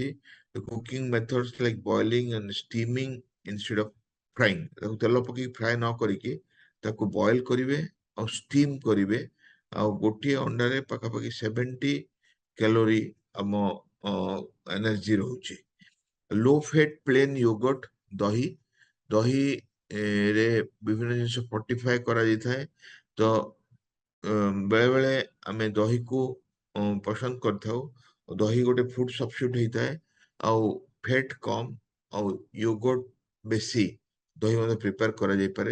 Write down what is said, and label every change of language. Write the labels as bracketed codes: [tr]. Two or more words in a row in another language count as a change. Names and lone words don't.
[en] cooking methods like boiling and steaming instead of frying, [or] ତାକୁ ତେଲ ପକେଇକି ଫ୍ରାଏ ନ କରିକି ତାକୁ ବଏଲ କରିବେ ଆଉ ଷ୍ଟିମ୍ କରିବେ। ଆଉ ଗୋଟିଏ ଅଣ୍ଡାରେ ପାଖାପାଖି 70 କ୍ୟାଲୋରି ଆମ ଏନର୍ଜି ରହୁଛି। [en] low fat plain yogurt [or] ଦହି ଦହି ରେ ବିଭିନ୍ନ ଜିନିଷ ଫର୍ଟିଫାଏ କରାଯାଇଥାଏ। ତ ବେଳେ ବେଳେ ଆମେ ଦହିକୁ ପସନ୍ଦ କରିଥାଉ। ଦହି ଗୋଟେ [en] food substitute [or] ହେଇଥାଏ ଆଉ ଫ୍ୟାଟ କମ ଆଉ ୟୋଗର୍ଟ ବେଶୀ ଦହି ମଧ୍ୟ ପ୍ରିପେୟାର କରାଯାଇପାରେ।